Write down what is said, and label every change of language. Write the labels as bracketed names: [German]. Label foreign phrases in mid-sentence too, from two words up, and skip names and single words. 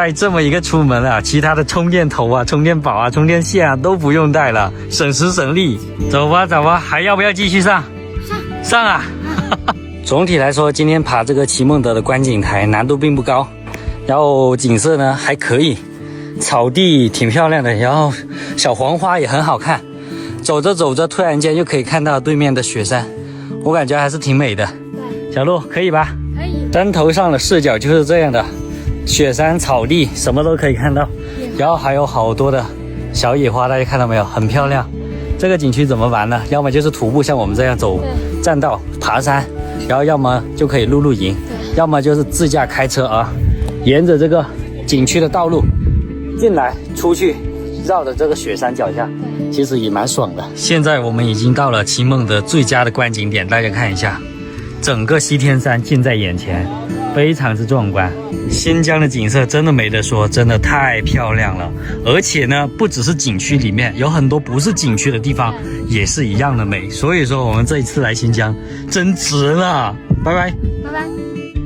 [Chinese] 帶這麼一個出門啊，其他的充電頭啊、充電寶啊、充電線啊都不用帶了，省時省力。走吧，還要不要繼續上？上啊！總體來說，今天爬這個奇夢德的觀景台難度並不高，然後景色呢還可以，草地挺漂亮的，然後小黃花也很好看。走着走着，突然間就可以看到對面的雪山，我感覺還是挺美的。小鹿可以吧？可以。山頭上的視角就是這樣的，雪山、草地什麼都可以看到，然後還有好多的小野花，大家看到沒有？很漂亮。這個景區怎麼玩呢？要麼就是徒步，像我們這樣走棧道爬山，然後要麼就可以露營，要麼就是自駕開車啊，沿着這個景區的道路進來出去，繞着這個雪山腳下，其實也蠻爽的。現在我們已經到了奇夢德最佳的觀景點，大家看一下，整個西天山近在眼前，非常之壯觀。新疆的景色真的沒得說，真的太漂亮了。而且呢，不只是景區裡面，有很多不是景區的地方也是一樣的美。所以說我們這一次來新疆真值了。拜拜。拜拜。